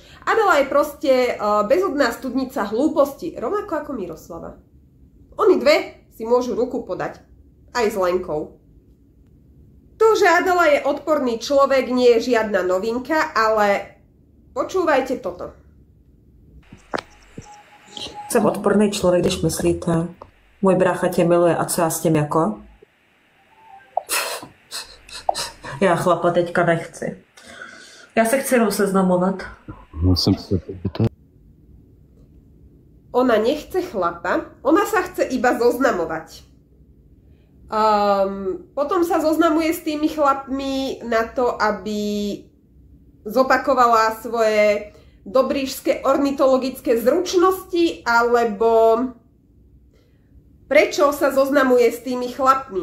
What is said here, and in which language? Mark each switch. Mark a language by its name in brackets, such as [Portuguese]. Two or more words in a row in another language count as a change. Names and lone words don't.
[Slovak] Adela je proste bezodná studnica hlúposti, rovnako ako Miroslava. Oni dve si môžu ruku podať, aj s Lenkou. To, že Adela je odporný človek, nie je žiadna novinka, ale počúvajte toto. [Czech] Jsem odporný člověk, když myslíte. Můj brácha tě miluje a co já s tím jako? Já chlapa teďka nechci. Já se chci jenom seznamovat. Ona nechce chlapa, [Slovak] ona sa chce iba zoznamovať. Potom sa zoznamuje s tými chlapmi na to, aby zopakovala svoje dobríšské ornitologické zručnosti, alebo prečo sa zoznamuje s tými chlapmi.